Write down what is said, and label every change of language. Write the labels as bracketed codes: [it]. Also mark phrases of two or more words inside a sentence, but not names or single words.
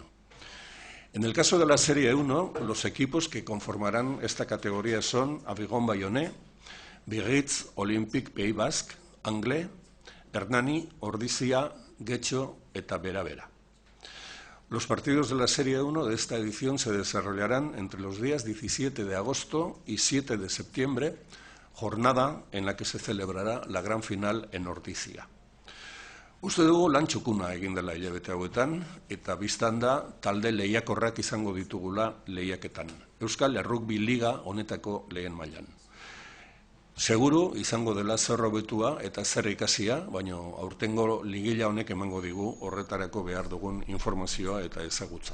[es] En el caso de la Serie 1, los equipos que conformarán esta categoría son Avigon Bayonne, Biarritz Olympique Pays Basque, Anglés, Hernani, Ordizia, Getxo eta Bera. Los partidos de la Serie 1 de esta edición se desarrollarán entre los días 17 de agosto y 7 de septiembre, jornada en la que se celebrará la gran final en Ordizia. [eu] Uste dugu lan txukuna egin dela hilabete hauetan, eta bistan da talde lehiakorrak izango ditugula lehiaketan. Euskal Errugbi Liga honetako lehen mailan. Seguru izango dela zer hobetua eta zer ikasia, baina aurtengo ligila honek emango digu horretarako behar dugun informazioa eta ezagutza.